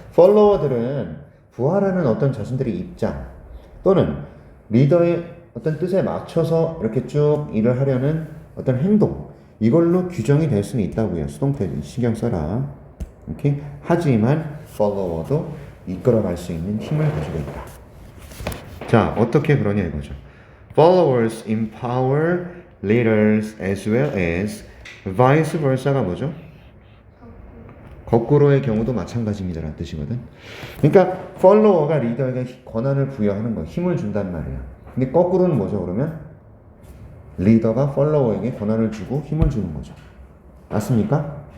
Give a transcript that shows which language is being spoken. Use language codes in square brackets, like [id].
[ko] follower들은 부하라는 어떤 자신들의 입장 또는 리더의 어떤 뜻에 맞춰서 이렇게 쭉 일을 하려는 어떤 행동 이걸로 규정이 될 수는 있다고요. 수동태 신경 써라. 오케이? 하지만 follower도 이끌어갈 수 있는 힘을 가지고 있다. 자, 어떻게 그러냐 이거죠. [en] Followers empower leaders as well as vice versa가 [ko] 뭐죠? 거꾸로의 경우도 마찬가지입니다라는 뜻이거든. 그러니까 follower가 리더에게 권한을 부여하는 거, 힘을 준단 말이야. 근데 거꾸로는 뭐죠 그러면? 리더가 follower에게 권한을 주고 힘을 주는 거죠. 맞습니까?